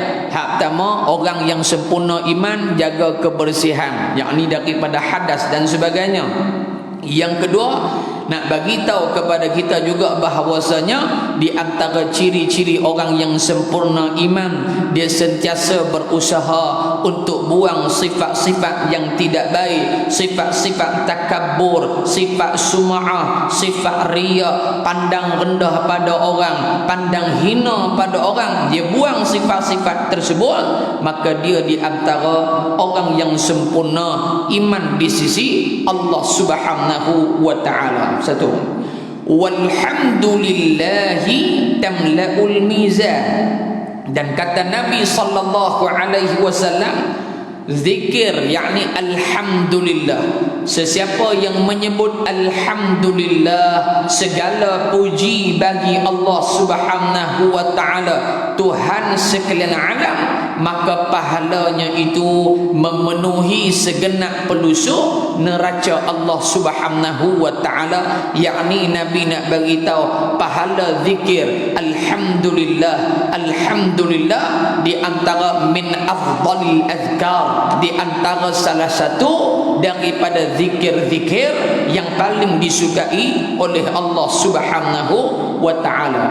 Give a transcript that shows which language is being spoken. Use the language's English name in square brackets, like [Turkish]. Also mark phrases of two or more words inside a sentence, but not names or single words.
[Malay] Hak pertama, orang yang sempurna iman jaga kebersihan, yakni daripada hadas dan sebagainya. Yang kedua, nak bagi tahu kepada kita juga bahawasanya di antara ciri-ciri orang yang sempurna iman, dia sentiasa berusaha untuk buang sifat-sifat yang tidak baik, sifat-sifat takabbur, sifat sum'ah, sifat riya, pandang rendah pada orang, pandang hina pada orang. Dia buang sifat-sifat tersebut, maka dia di antara orang yang sempurna iman di sisi Allah [Arabic] سبحانه وتعالى. [Malay] Satu, [Arabic] والحمد لله تملأ الميزان. [Malay] Dan kata Nabi [Arabic] صلى الله عليه وسلم, [Malay] zikir yakni alhamdulillah. Sesiapa yang menyebut alhamdulillah, segala puji bagi Allah [Arabic] سبحانه وتعالى, [Malay] Tuhan sekalian alam, maka pahalanya itu memenuhi segenap pelusuk neraca Allah [Arabic] سبحانه وتعالى. [Malay] Yakni Nabi nak bagi tahu pahala zikir alhamdulillah, alhamdulillah di antara [Arabic] من أفضل الأذكار, [Malay] di antara salah satu daripada zikir-zikir yang paling disukai oleh Allah [Arabic] سبحانه وتعالى.